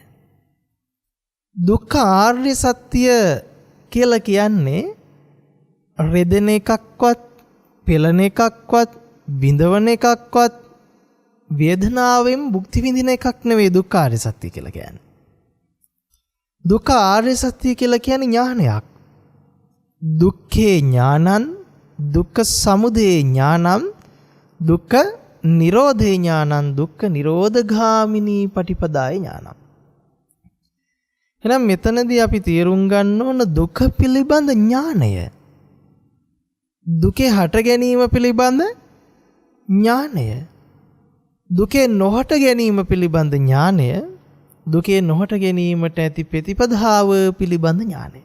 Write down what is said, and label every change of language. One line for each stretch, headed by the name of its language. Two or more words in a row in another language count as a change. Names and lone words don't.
Sinhala: දුක්ඛ ආර්ය සත්‍ය කියලා කියන්නේ රෙදෙන එකක්වත්, පෙළෙන එකක්වත්, විඳවන එකක්වත්, වේදනාවෙන් භුක්ති විඳින එකක් නෙවෙයි දුක්ඛ ආර්ය සත්‍ය කියලා කියන්නේ. දුක්ඛ ආර්ය සත්‍ය කියලා කියන්නේ ඥානයක්.
Pali: දුක්ඛේ ඥානං දුක්ඛ සමුදය ඥානං දුක්ඛ නිරෝධේ ඥානං දුක්ඛ නිරෝධගාමිනී පටිපදාය ඥානං.
Sinhala: එහෙනම් මෙතනදී අපි තේරුම් ගන්න ඕන දුක පිළිබඳ ඥානය. දුකේ හට ගැනීම පිළිබඳ ඥානය. දුකේ නොහට ගැනීම පිළිබඳ ඥානය. දුකේ නොහට ගැනීමට ඇති ප්‍රතිපදාව පිළිබඳ ඥානය.